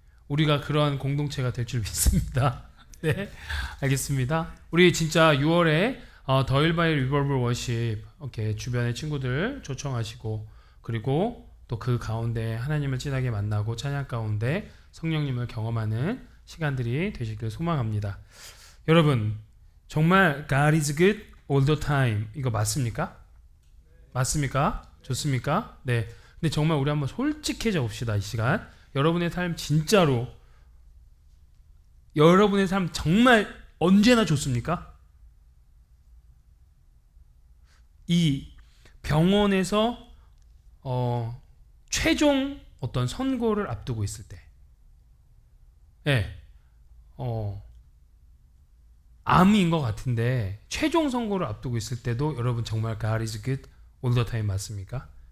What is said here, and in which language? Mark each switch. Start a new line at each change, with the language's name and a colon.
Korean: 우리가 그러한 공동체가 될 줄 믿습니다. 네. 알겠습니다. 우리 진짜 6월에 더 힐 바이 리버브 워십 이렇게 주변의 친구들 초청하시고 그리고 또 그 가운데 하나님을 진하게 만나고 찬양 가운데 성령님을 경험하는 시간들이 되시길 소망합니다. 여러분, 정말
English: God is good all the time
Korean: 이거 맞습니까? 맞습니까? 좋습니까? 네. 근데 정말 우리 한번 솔직해져 봅시다. 이 시간 여러분의 삶 진짜로 여러분의 삶 정말 언제나 좋습니까? 이 병원에서 최종 어떤 선고를 앞두고 있을 때, 네, 암인 것 같은데 최종 선고를 앞두고 있을 때도 여러분 정말
English: God is good all the time
Korean: 맞습니까?